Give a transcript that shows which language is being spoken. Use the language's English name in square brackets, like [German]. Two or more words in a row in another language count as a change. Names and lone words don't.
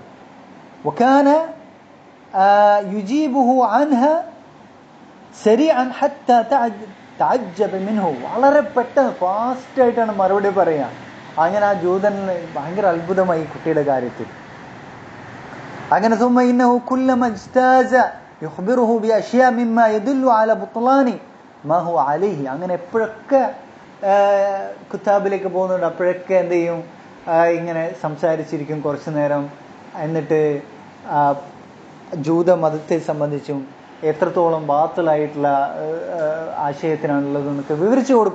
[Arabic] وكان يجيبه عنها سريعا حتى تعجب منه, [Malayalam] വളരെ പെട്ടെന്ന് ഫാസ്റ്റായിട്ടാണ് മറുപടി പറയുക. അങ്ങനെ ആ ജൂതന് ഭയങ്കര അത്ഭുതമായി ഈ കുട്ടിയുടെ കാര്യത്തിൽ. [Arabic] അങ്ങനെ ثم إنه كلما اجتاز يخبره بأشياء مما يدل على بطلان ما هو عليه. [Malayalam] അങ്ങനെ എപ്പോഴൊക്കെ കുത്താബിലേക്ക് പോകുന്നുണ്ട് അപ്പോഴൊക്കെ എന്ത് ചെയ്യും, ഇങ്ങനെ സംസാരിച്ചിരിക്കും കുറച്ചു നേരം. എന്നിട്ട് ജൂത മതത്തെ സംബന്ധിച്ചും എത്രത്തോളം ബാത്തിലായിട്ടുള്ള ആശയത്തിനാണുള്ളതെന്നൊക്കെ വിവരിച്ചു കൊടുക്കും.